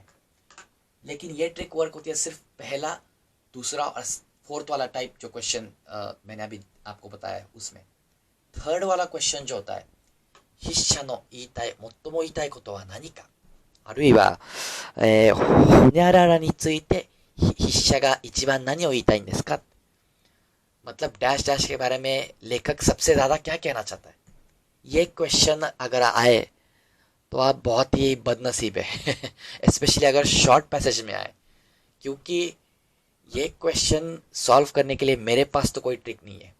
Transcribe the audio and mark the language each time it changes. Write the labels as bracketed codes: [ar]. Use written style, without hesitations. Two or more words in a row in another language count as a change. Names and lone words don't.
[hi] लेकिन ये [en] trick work [hi] होती है सिर्फ पहला, दूसरा और फोर्थ वाला टाइप जो क्वेश्चन मैंने अभी आपको बताया उसमें। थर्ड वाला क्वेश्चन जो होता है, [ja] 筆者の言いたい最も言いたいことは何か, あるいは、ほにゃららについて筆者が一番何を言いたいんですか? [hi] मतलब [en] dash dash [hi] के बारे में लेखक सबसे ज्यादा क्या कहना चाहता है. ये क्वेश्चन अगर आए तो आप बहुत ही बदनसीब है. स्पेशली अगर [en] short passage [hi] में आए, क्योंकि ये [en] question solve [hi] करने के लिए मेरे पास तो कोई ट्रिक नहीं है.